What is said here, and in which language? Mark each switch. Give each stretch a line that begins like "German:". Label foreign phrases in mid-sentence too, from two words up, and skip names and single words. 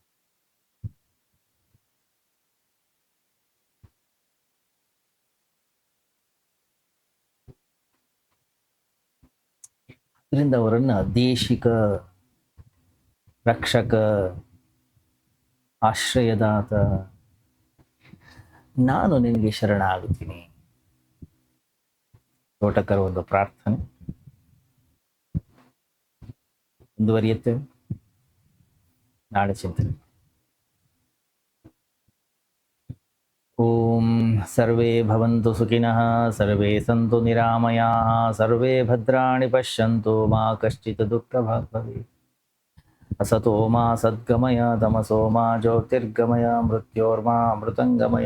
Kannada: ಅದರಿಂದ ಅವರನ್ನ ದೇಶಿಕ, ರಕ್ಷಕ, ಆಶ್ರಯದಾತ, ನಾನು ನಿನಗೆ ಶರಣಾಗುತ್ತೀನಿ. ತೋಟಕರ ಒಂದು ಪ್ರಾರ್ಥನೆ ಮುಂದುವರಿಯುತ್ತೇವೆ. ನಾಳೆ ಚಿಂತನೆ.
Sanskrit: ಓಂ ಸರ್ವೇ ಭವಂತು ಸುಖಿನಃ, ಸರ್ವೇ ಸಂತು ನಿರಾಮಯಾಃ, ಸರ್ವೇ ಭದ್ರಾಣಿ ಪಶ್ಯಂತು, ಮಾ ಕಶ್ಚಿತ್ ದುಃಖಭಾಗ್ ಭವೇತ್. असतो मा सद्गमय, तमसो मा ज्योतिर्गमय, मृत्योर्मा मृतंगमय.